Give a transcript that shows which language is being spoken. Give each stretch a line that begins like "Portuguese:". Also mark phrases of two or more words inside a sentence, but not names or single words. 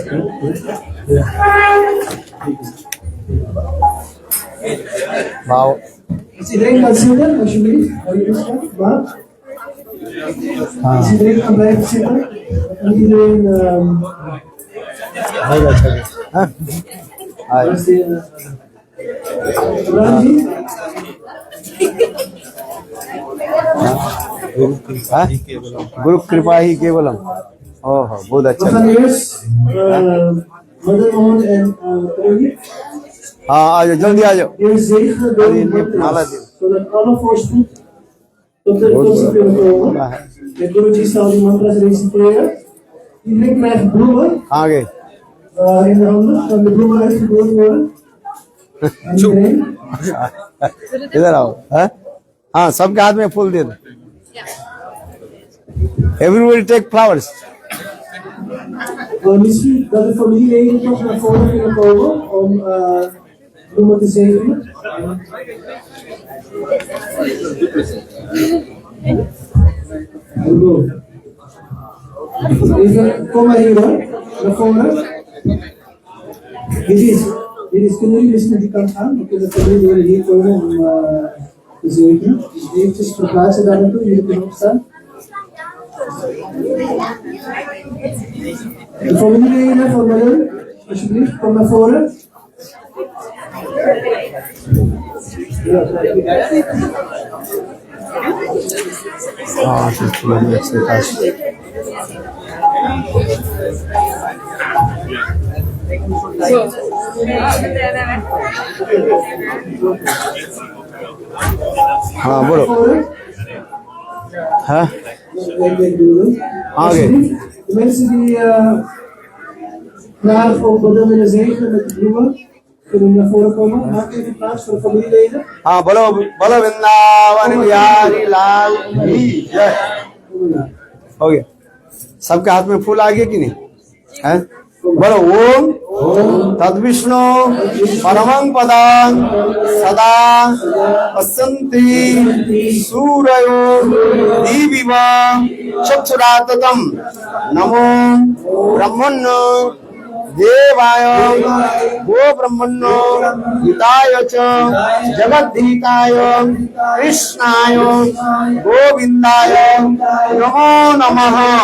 English: वाओ
Dutch: Als iedereen kan zitten, alsjeblieft.
Sanskrit: Hare Krishna.
Dutch: Maar als iedereen kan blijven zitten, dan iedereen.
Hindi: हाँ
Dutch: Als die, Randy,
Hindi: हाँ
Sanskrit: गुरु कृपा ही केवलम
Hindi: ओह बहुत
Dutch: we
Hindi: अच्छा
Dutch: gaan eerst Mother Mohan en Premi
Hindi: हाँ आ जाओ जल्दी आ जाओ
Dutch: eerst zegenen door de mantra's, zodat alle voorspoed tot de komst kunnen komen. De Guruji zal die mantra's reciteren. Iedereen krijgt bloemen
Hindi: कहाँ गए
Dutch: in de handen, kan de bloemen uitgedeeld worden. En iedereen.
Hindi: इधर आओ हाँ हाँ सबके हाथ में फूल दे दो
English: everybody take flowers
Dutch: Misschien dat de familieleden toch naar voren kunnen komen om bloemen te zegenen. Hallo. Even, kom maar hier hoor, naar voren. Dit is, kunnen jullie eens naar die kant gaan? Dan kunnen de familieleden hier komen om te zegenen. Dus eventjes verplaatsen daar naartoe, jullie kunnen opstaan. De familieleden van Marun, alsjeblieft, kom naar voren.
Hindi: हाँ हाँ बोलो हाँ आगे
Dutch: De mensen die graag op Buddha willen zegenen met de bloemen, kunnen naar voren komen. Maak even plaats voor de familieleden.
Hindi: हाँ बोलो बोलो वृंदावन बिहारी लाल की जय हो गया सबके हाथ में फूल आ गए कि नहीं है बोलो
Sanskrit: ओम तद्विष्णु परमं पदं सदा पश्यन्ति सूरयो दिविव चक्षुराततं नमो ब्रह्मण्य देवाय गो ब्रह्मण्यो हिताय च जगद्धिताय कृष्णाय गोविन्दाय नमो नमः